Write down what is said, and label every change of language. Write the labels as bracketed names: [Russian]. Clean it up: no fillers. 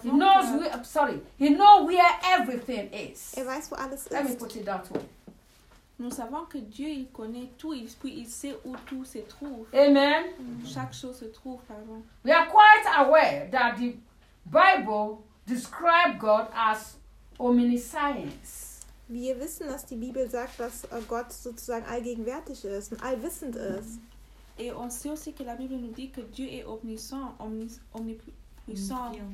[English] He knows where, he knows where everything is. [German] Er weiß, wo alles [English] let [German] ist. [English] Me put it that way. [French] Nous savons que Dieu il connaît tout, puis il sait où tout se trouve. Amen. Chaque chose se trouve, pardon. [English] We are quite aware that the Bible describes God as omniscience. [German] Wir wissen, dass die Bibel sagt, dass Gott sozusagen allgegenwärtig ist und allwissend ist. [French] Et on sait aussi que la Bible nous dit que Dieu est omniscient, omnipuissant.